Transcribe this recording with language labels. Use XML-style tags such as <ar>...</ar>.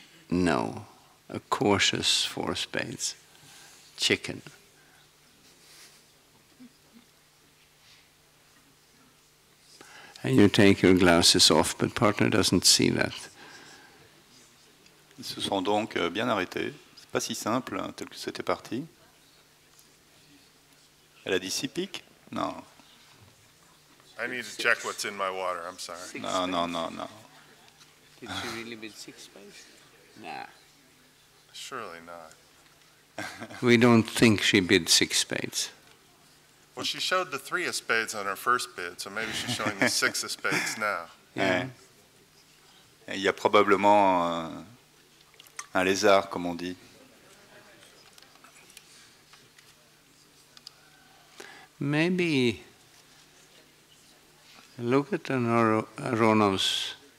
<en>No, a cautious 4 spades. Chicken. And you take your glasses off, but partner doesn't see that.</en> <fr>Ils se sont donc bien arrêtés. C'est pas si simple, hein, tel que c'était parti. Elle a dit 6 piques? Non.</fr> <en>I need to check what's in my water, I'm sorry. No, no, no, no. Did she really bid 6 spades? Nah. Surely not. We don't think she bid 6 spades. Well, she showed the 3 of spades on her first bid, so maybe she's showing the 6 of spades now. Yeah.</en> <fr>Il y a probablement un lézard, comme on dit.</fr> <en>Maybe look at Aronov's.</en>